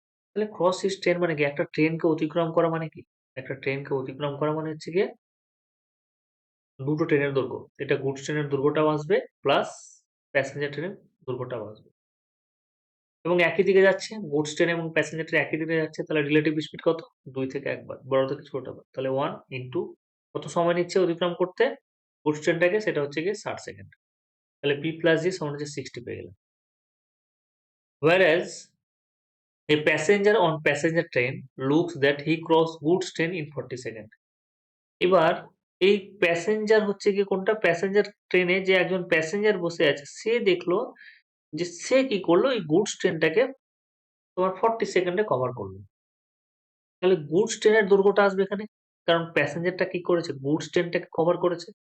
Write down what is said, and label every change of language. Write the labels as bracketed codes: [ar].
[bn] তাহলে cross his train মানে কি, একটা ট্রেনকে অতিক্রম করা মানে কি, একটা ট্রেনকে অতিক্রম করা মানে হচ্ছে গিয়ে দুটো ট্রেনের দৈর্ঘ্য, এটা গুডস ট্রেনের দৈর্ঘ্যটাও আসবে প্লাস প্যাসেঞ্জার ট্রেনের দৈর্ঘ্যটাও আসবে, এবং একই দিকে যাচ্ছে, গুডস ট্রেন এবং প্যাসেঞ্জার ট্রেন একই দিকে যাচ্ছে। তাহলে রিলেটিভ স্পিড কত, 2 থেকে 1 বার, বড় থেকে ছোট বার। তাহলে 1 ইন্টু কত সময় নিচ্ছে অতিক্রম করতে গুডস ট্রেনটাকে, সেটা হচ্ছে গিয়ে 60 সেকেন্ড। তাহলে পি প্লাস জি সমান হচ্ছে 60 পেয়ে গেলাম। [en] whereas a passenger on passenger train looks that he crossed goods train in 40 second. [bn] এবার এই প্যাসেঞ্জার হচ্ছে গিয়ে কোনটা, প্যাসেঞ্জার ট্রেনে যে একজন প্যাসেঞ্জার বসে আছে, সে দেখলো যে সে কি করলো, এই গুডস ট্রেনটাকে তোমার 40 সেকেন্ডে কভার করলো। তাহলে গুডস ট্রেনের দৈর্ঘ্যটা আসবে এখানে, কারণ প্যাসেঞ্জারটা কি করেছে, গুডস ট্রেনটাকে কভার করেছে।